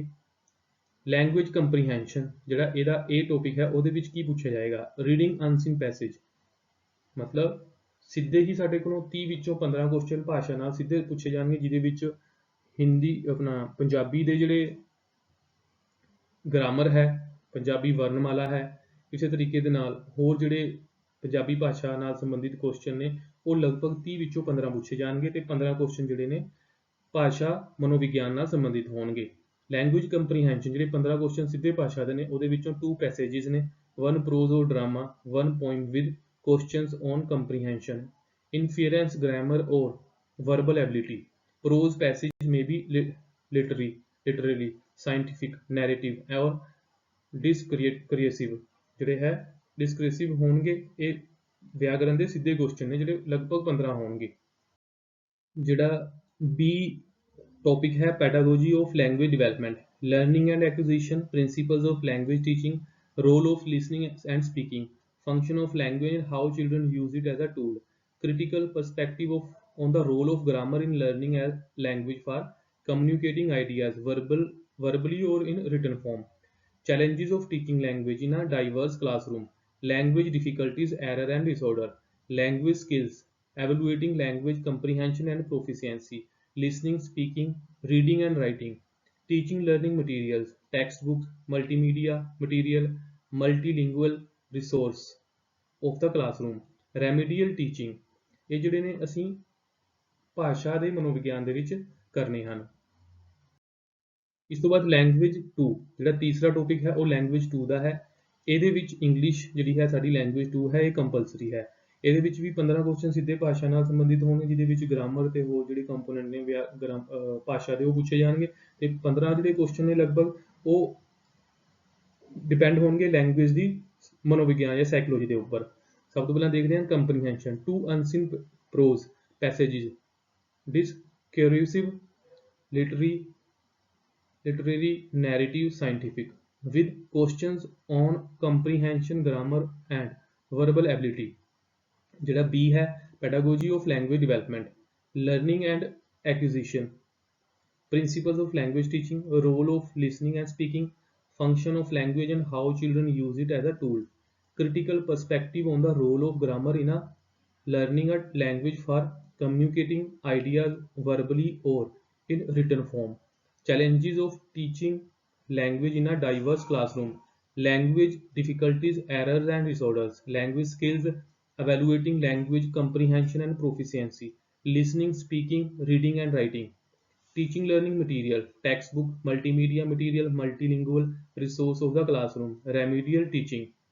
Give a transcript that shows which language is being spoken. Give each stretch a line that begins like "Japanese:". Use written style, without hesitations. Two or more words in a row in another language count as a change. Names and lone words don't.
English: language comprehension
Punjabi: ਜਿਹੜਾ ਇਹਦਾ ਇਹ ਟੌਪਿਕ ਹੈ ਉਹਦੇ ਵਿੱਚ ਕੀ ਪੁੱਛਿਆ ਜਾਏਗਾ,
English: reading unseen passage,
Punjabi: ਮਤਲਬ ਸਿੱਧੇ ਹੀ ਸਾਡੇ ਕੋਲੋਂ 30 ਵਿੱਚੋਂ 15 ਕੁਐਸਚਨ ਭਾਸ਼ਾ ਨਾਲ ਸਿੱਧੇ ਪੁੱਛੇ ਜਾਣਗੇ, ਜਿਹਦੇ ਵਿੱਚ ਹਿੰਦੀ ਆਪਣਾ ਪੰਜਾਬੀ ਦੇ ਜਿਹੜੇ ਗ੍ਰਾਮਰ ਹੈ, ਪੰਜਾਬੀ ਵਰਨਮਾਲਾ ਹੈ, ਇਸੇ ਤਰੀਕੇ ਦੇ ਨਾਲ ਹੋਰ ਜਿਹੜੇ ਪੰਜਾਬੀ ਭਾਸ਼ਾ ਨਾਲ ਸੰਬੰਧਿਤ ਕੁਐਸਚਨ ਨੇ ਉਹ ਲਗਭਗ 30 ਵਿੱਚੋਂ 15 ਪੁੱਛੇ ਜਾਣਗੇ ਤੇ 15 ਕੁਐਸਚਨ ਜਿਹੜੇ ਨੇ ਭਾਸ਼ਾ ਮਨੋਵਿਗਿਆਨ ਨਾਲ ਸੰਬੰਧਿਤ ਹੋਣਗੇ।
English: language comprehension
Punjabi: ਜਿਹੜੇ 15 ਕੁਐਸਚਨ ਸਿੱਧੇ ਭਾਸ਼ਾ ਦੇ ਨੇ ਉਹਦੇ ਵਿੱਚੋਂ 2 ਪੈਸੇजेस ਨੇ,
English: 1 prose or drama, 1 poem with questions on comprehension, inference, grammar or verbal ability। prose passage may be literary, scientific, narrative और discursive
Punjabi: ਜਿਹੜੇ ਹੈ
English: discursive ਹੋਣਗੇ।
Punjabi: ਇਹ ਵਿਆਕਰਨ ਦੇ ਸਿੱਧੇ ਕੁਐਸਚਨ ਨੇ ਜਿਹੜੇ ਲਗਭਗ 15 ਹੋਣਗੇ।
English: ਜਿਹੜਾ B topic ਹੈ pedagogy of language development, learning and acquisition, principles of language teaching, role of listening and speaking, function of language and how children use it as a tool, critical perspective on the role of grammar in learning as language for communicating ideas verbally or in written form, challenges of teaching language in a diverse classroom, language difficulties, error and disorder, language skills, evaluating language comprehension and proficiency, listening, speaking, reading and writing, teaching learning materials, textbooks, multimedia material, multilingual resource of the classroom, remedial teaching।
Punjabi: ਇਹ ਜਿਹੜੇ ਨੇ ਅਸੀਂ ਭਾਸ਼ਾ ਦੇ ਮਨੋਵਿਗਿਆਨ ਦੇ ਵਿੱਚ ਕਰਨੇ ਹਨ। ਇਸ ਤੋਂ ਬਾਅਦ ਲੈਂਗੁਏਜ 2, ਜਿਹੜਾ ਤੀਸਰਾ ਟੌਪਿਕ ਹੈ ਉਹ ਲੈਂਗੁਏਜ 2 ਦਾ ਹੈ। ਇਹਦੇ ਵਿੱਚ ਇੰਗਲਿਸ਼ ਜਿਹੜੀ ਹੈ ਸਾਡੀ ਲੈਂਗੁਏਜ 2 ਹੈ, ਇਹ ਕੰਪਲਸਰੀ ਹੈ। ਇਹਦੇ ਵਿੱਚ ਵੀ 15 ਕੁਐਸਚਨ ਸਿੱਧੇ ਭਾਸ਼ਾ ਨਾਲ ਸੰਬੰਧਿਤ ਹੋਣਗੇ, ਜਿਹਦੇ ਵਿੱਚ ਗ੍ਰਾਮਰ ਤੇ ਹੋਰ ਜਿਹੜੇ ਕੰਪੋਨੈਂਟ ਨੇ ਭਾਸ਼ਾ ਦੇ ਉਹ ਪੁੱਛੇ ਜਾਣਗੇ, ਤੇ 15 ਜਿਹੜੇ ਕੁਐਸਚਨ ਨੇ ਲਗਭਗ ਉਹ ਡਿਪੈਂਡ ਹੋਣਗੇ ਲੈਂਗੁਏਜ ਦੀ ਮਨੋਵਿਗਿਆਨ ਜਾਂ ਸਾਈਕੋਲੋਜੀ ਦੇ ਉੱਪਰ। ਸਭ ਤੋਂ ਪਹਿਲਾਂ ਦੇਖਦੇ ਹਾਂ ਕੰਪਰੀਹੈਂਸ਼ਨ।
English: two unseen prose passages, discursive, literary, narrative, scientific, with questions on comprehension, grammar and verbal ability।
Punjabi: ਜਿਹੜਾ B ਹੈ
English: pedagogy of language development, learning and acquisition, principles of language teaching, role of listening and speaking, function of language and how children use it as a tool, critical perspective on the role of grammar in a learning a language for communicating ideas verbally or in written form, challenges of teaching language in a diverse classroom, language difficulties, errors and disorders, language skills, evaluating language comprehension and proficiency, listening, speaking, reading and writing, teaching learning material, textbook, multimedia material, multilingual resource of the classroom, remedial teaching।